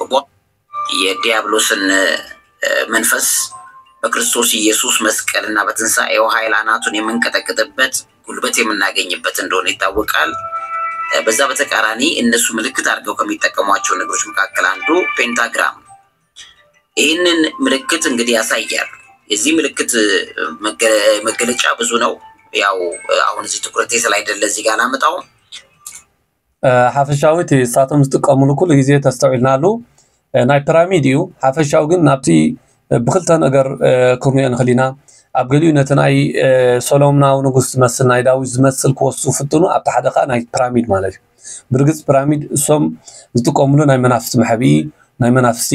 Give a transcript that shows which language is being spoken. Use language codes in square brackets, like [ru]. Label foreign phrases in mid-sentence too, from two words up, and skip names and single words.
[am] የዲያብሎስን መንፈስ በክርስቶስ ኢየሱስ መስቀልና በትንሣኤው ኃይል አናቱን የምንቀጠቅጥበት ጉልበት የምናገኝበት እንደሆነ ይታወቃል። በዛ በተቃራኒ እነሱ ምልክት አድርገው ከሚጠቀሟቸው ነገሮች መካከል አንዱ ፔንታግራም ይህንን ምልክት እንግዲህ ያሳያሉ። የዚህ ምልክት መገለጫ ብዙ ነው። ያው አሁን እዚህ ትኩረቴ ስላይደለ እዚህ ጋር አላመጣው [ti] ሓፈሻዊት ሳቶም ዝጥቀሙሉ ኩሉ ግዜ ተስተውዕልናሉ ናይ ፒራሚድ እዩ ሓፈሻው ግን ናብቲ ብክልተ ነገር ክርንዮ ንኽእል ኢና ኣብ ገሊኡ ነቲ ናይ ሶሎሞናዊ ንጉስ ዝመስል ናይ ዳዊት ዝመስል ክወስዱ ፍትኑ ኣብቲ ሓደ ከዓ ናይ ፒራሚድ ማለት እዩ ብርግፅ ፒራሚድ እሶም ዝጥቀሙሉ ናይ መናፍስቲ መሕቢኢ ናይ መናፍስቲ